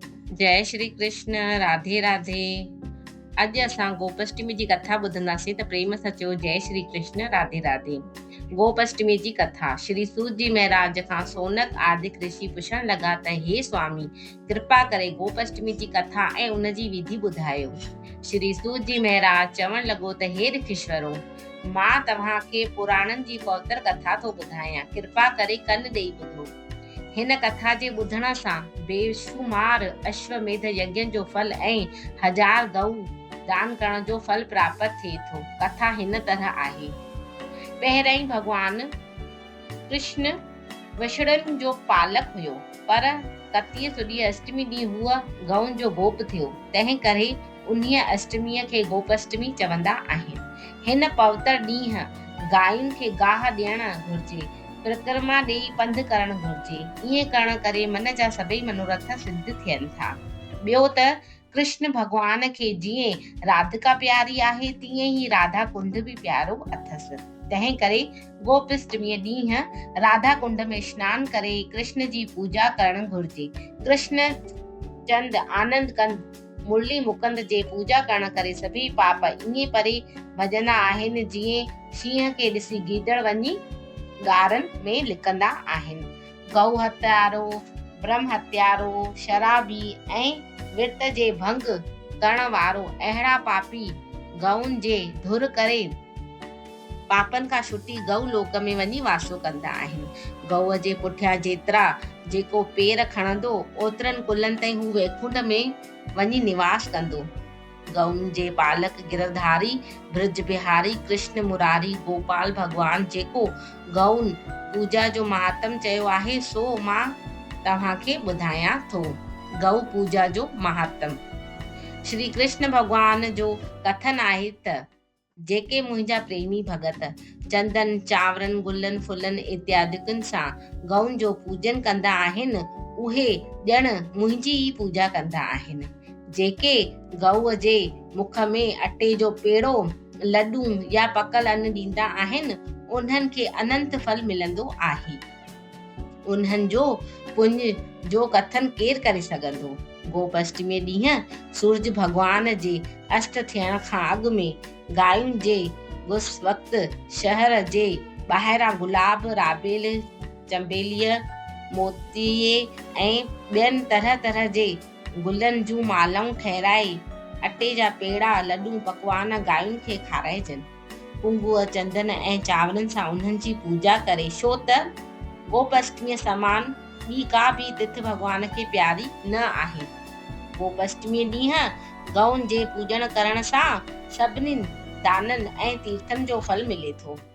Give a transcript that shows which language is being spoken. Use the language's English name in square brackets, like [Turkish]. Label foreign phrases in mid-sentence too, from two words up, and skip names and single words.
[Sindhi] जय श्री कृष्ण। राधे राधे। अॼु असां गोपाष्टमी जी कथा ॿुधंदासीं त प्रेम सां चयो जय श्री कृष्ण। राधे राधे। गोपाष्टमी जी कथा। श्री सूत जी महाराज खां सोनक आदिक ऋषि पुछण लॻा त हे स्वामी, कृपा करे गोपाष्टमी जी कथा ऐं उन जी विधि ॿुधायो। श्री सूत जी महाराज चवण लॻो त हे ऋषिश्वरो, मां तव्हांखे पुराणनि जी पवित्र कथा थो ॿुधायां, कृपा करे कन ॾेई ॿुधो। हिन कथा जे ॿुधण सां बेशुमार अश्वमेध यज्ञ जो फल ऐं 1000 गऊ दान करण जो फल प्राप्त थिए थो। कथा हिन तरह आहे। पहिरीं भगवान कृष्ण वछड़नि जो पालक हुयो, पर कतीअ सुधी अष्टमी ॾींहुं हूअ गऊं जो गोप थियो। तंहिं करे उन्हीअ अष्टमीअ खे गोपाष्टमी चवंदा आहिनि। हिन पवित्र ॾींहुं गायुनि खे गाह ॾियणु घुर्जे, परिक्रमा ॾेई पंधु करणु घुर्जे। ईअं करण करे मन जा सभई मनोरथ सिद्ध थियनि था। ॿियो त कृष्ण भॻवान खे जीअं राधिका प्यारी आहे, तीअं ई राधा कुंड बि प्यारो अथसि। तंहिं करे गोपाष्टमीअ ॾींहुं राधा कुंड में स्नान करे कृष्ण जी पूजा करणु घुर्जे। कृष्ण चंद आनंद कंद मुरली मुकुंद जे पूजा करण करे सभई पाप ईअं परे भॼंदा आहिनि जीअं शींहं खे ॾिसी गीदड़ वञी ॻारनि में लिकंदा आहिनि। गऊ हत्यारो, ब्रह्म हत्यारो, शराबी ऐं विर्त जे भंग करण वारो अहिड़ा पापी गऊनि जे धुर करे पापनि खां छुटी गऊ लोक में वञी वासो कंदा आहिनि। गऊअ जे पुठियां जेतिरा जेको पेर खणंदो, ओतिरनि कुलनि ताईं हू वैकुंठ में वञी निवास कंदो। गऊनि जे पालक गिरधारी ब्रज बिहारी कृष्ण मुरारी गोपाल भगवान जेको गऊनि पूजा जो महात्म चयो आहे, सो मां तव्हांखे ॿुधायां थो। गऊ पूजा जो महात्म। श्री कृष्ण भगवान जो कथन आहे त जेके मुंहिंजा प्रेमी भगत चंदन चांवरनि गुलनि फुलनि इत्यादिकनि सां गऊनि जो पूजन कंदा आहिनि, उहे ॼण मुंहिंजी ई पूजा कंदा आहिनि। जेके गऊअ जे मुख में अटे जो पेड़ो, लड्डू या पकल अन्न ॾींदा आहिनि, उन्हनि खे अनंत फल मिलंदो आहे। उन्हनि जो पुण्य जो कथन केरु करे सघंदो। गोपाष्टमी ॾींहुं सूरज भगवान जे अस्त थियण खां अॻु में गायुनि जे उस वक़्तु शहर जे ॿाहिरां गुलाब, राबेल, चंबेलीअ, मोतीअ ऐं ॿियनि तरह तरह जे गुलनि जूं मालाऊं ठहिराए अटे जा पेड़ा, लड्डू, पकवान गायुनि खे खाराइजनि। कुंगुअ, चंदन ऐं चांवरनि सां उन्हनि जी पूजा करे, छो त गोपाष्टमीअ समान ॿी का बि तिथि भगवान खे प्यारी न आहे। गोपाष्टमी ॾींहुं गऊनि जे पूजन करण सां सभिनी दाननि ऐं तीर्थनि जो फल मिले थो।